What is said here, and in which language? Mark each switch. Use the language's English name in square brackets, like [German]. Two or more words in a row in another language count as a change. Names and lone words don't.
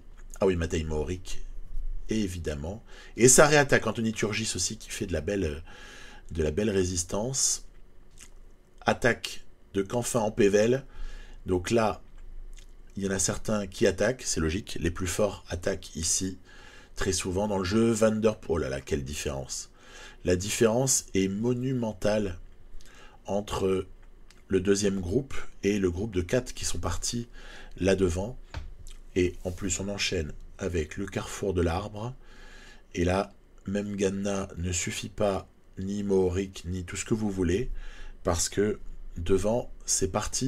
[French] Ah oui, Matej Mohoric, évidemment. Et ça réattaque, Anthony Turgis aussi, qui fait de la belle résistance. Attaque de Canfin en Pével. Donc là, il y en a certains qui attaquent, c'est logique. Les plus forts attaquent ici, très souvent dans le jeu. Van der Poel, oh là là, quelle différence. La différence est monumentale entre le deuxième groupe et le groupe de 4 qui sont partis là devant. Et en plus, on enchaîne avec le carrefour de l'arbre. Et là, même Ghana ne suffit pas, ni Mohoric, ni tout ce que vous voulez, parce que devant, c'est parti.